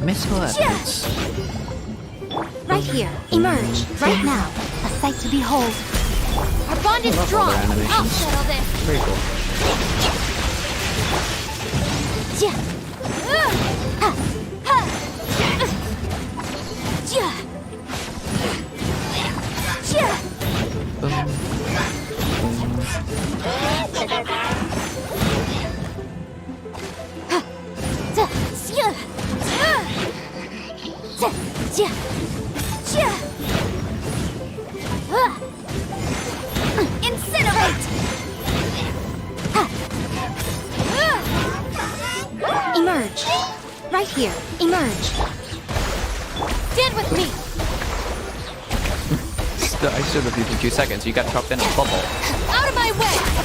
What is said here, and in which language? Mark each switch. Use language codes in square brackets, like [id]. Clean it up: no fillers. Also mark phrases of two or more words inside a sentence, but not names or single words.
[en] that's Right here. Emerge. Right now. A sight to behold. Our bond is strong. their I'll animations. settle this. very cool. Ja. Ha. Ha. Ja. Ja. Ja. Ja. Ja. Ja. Incinerate! Emerge. Right here. Emerge. Stand with me. I stood with you for 2 seconds. You got chopped in a bubble. Out of my way.